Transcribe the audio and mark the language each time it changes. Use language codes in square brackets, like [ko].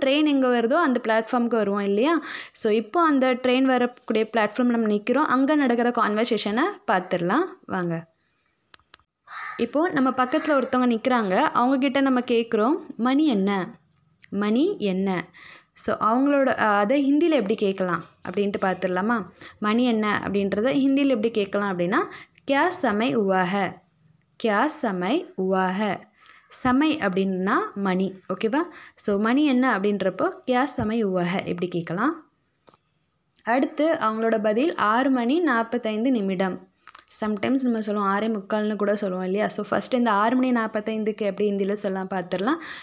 [ta] Train எங்கே வருதோ அந்த பிளாட்ஃபார்முக்கு வருவோம் இல்லையா? ஸோ இப்போ அந்த ட்ரெயின் வரக்கூடிய பிளாட்ஃபார்ம் நம்ம நிற்கிறோம். அங்கே நடக்கிற கான்வர்சேஷனை பார்த்துடலாம் வாங்க. இப்போது நம்ம பக்கத்தில் ஒருத்தவங்க நிற்கிறாங்க, அவங்கக்கிட்ட நம்ம கேட்குறோம் மணி என்ன, மணி என்ன. ஸோ அவங்களோட அதை ஹிந்தியில் எப்படி கேட்கலாம் அப்படின்ட்டு பார்த்துடலாமா? மணி என்ன அப்படின்றத ஹிந்தியில் எப்படி கேட்கலாம் அப்படின்னா [hi] क्या समय हुआ है, [ta] क्या समय हुआ है. சமை அப்படின்னா மணி, ஓகேவா? ஸோ மணி என்ன அப்படின்றப்போ [hi] क्या समय हुआ है [ta] எப்படி கேட்கலாம். அடுத்து அவங்களோட பதில் 6 மணி 45 நிமிடம். சம்டைம்ஸ் நம்ம சொல்லுவோம் 6:45 கூட சொல்லுவோம் இல்லையா? ஸோ ஃபஸ்ட்டு இந்த 6 மணி 45க்கு எப்படி ஹிந்தியில் சொல்லலாம் பார்த்துடலாம்.